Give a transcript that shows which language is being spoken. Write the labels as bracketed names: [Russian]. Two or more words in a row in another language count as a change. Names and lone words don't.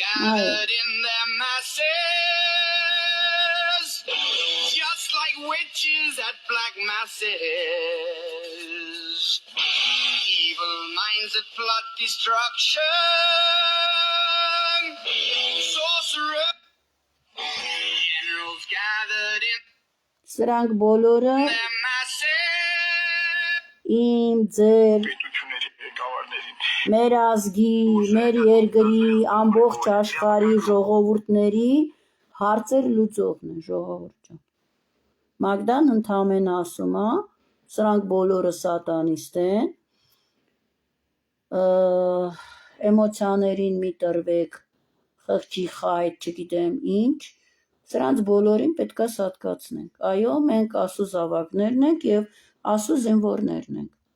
[English] gathered in their masses, just like witches at black masses. Evil minds that plot destruction, sorcerers, generals gathered in [Armenian] Սրանք բոլորը [English] their masses. [Armenian] իմ ձեր պետությունների ղեկավարներին մեր ազգի, մեր երկրի, ամբողջ աշխարհի ժողովուրդների հարցեր լուծողն է, ժողովուրդ ջան։ Մագդան ընդամենը ասում է, սրանք բոլորը սատանիստ են, էմոցիաներին մի տրվեք, խղճի խայտ, չգիտեմ ինչ, սրանց բոլորին պետք է սատկացնենք։ Այո, մենք Աստծո զավակներն ենք և Աստծո զինվորներն ենք։